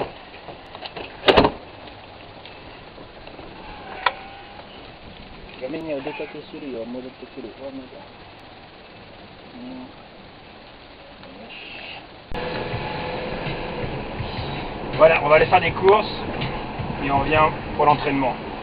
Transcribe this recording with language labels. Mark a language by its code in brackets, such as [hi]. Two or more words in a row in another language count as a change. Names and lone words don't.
[ja] 画面にお出かけするよ、戻ってくる。わ、まだ。 [fr] Voilà, on va aller faire des courses et on revient pour l'entraînement.